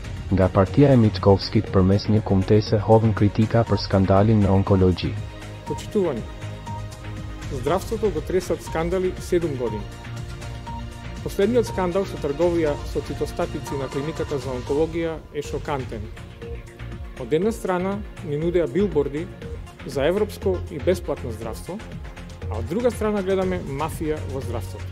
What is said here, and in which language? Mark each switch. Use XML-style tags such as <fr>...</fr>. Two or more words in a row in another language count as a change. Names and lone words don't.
<sq>Nga partia e Mickovskit përmes një kumtese hovën kritika për skandalin në onkologji.</sq> <mk>Почитувани, здравството го тресат скандали 7 години. Последниот скандал со трговија со цитостатици на клиниката за онкологија е шокантен. Од една страна ни нудеа билборди за европско и бесплатно здравство, а од друга страна гледаме мафија во здравството.</mk>